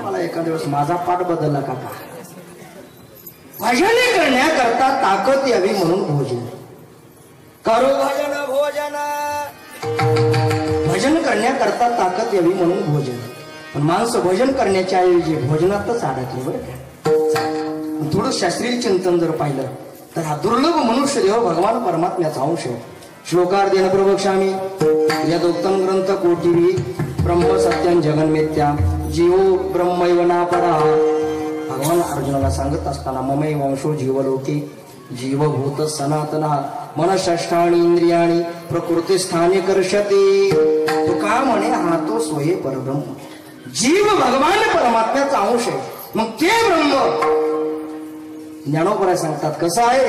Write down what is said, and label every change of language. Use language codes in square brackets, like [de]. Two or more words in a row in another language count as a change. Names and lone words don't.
[mr] मला एका दिवस माझा पाठ बदलला काका. भजन करण्याकरता ताकद यावी म्हणून भोजन करू. भजन करण्याकरता ताकद यावी म्हणून भोजन. पण माणसं भजन करण्याच्या ऐवजी भोजनातच अडकले बरं का. थोडं शास्त्रीय चिंतन जर पाहिलं तर हा दुर्लभ मनुष्य देव भगवान परमात्म्याचा अंश आहे. [sa] श्लोकार्धेन प्रवक्ष्यामि यदोक्तं ग्रंथ कोटिवी ब्रह्म सत्यं जगन्मिथ्या जीवो ब्रह्मैव नापरः. [mr] भगवान अर्जुनाला सांगत असताना [sa] ममैव वंशो जीवलोके जीवभूत सनातनः मनःषष्ठाणि इंद्रियाणि प्रकृतिस्थाने कर्षते. [mr] तुका म्हणे हा तो स्वये परब्रह्म. जीव भगवान परमात्म्याचा अंश आहे. मग ते ब्रह्म ज्ञानोबराय सांगतात कसं आहे.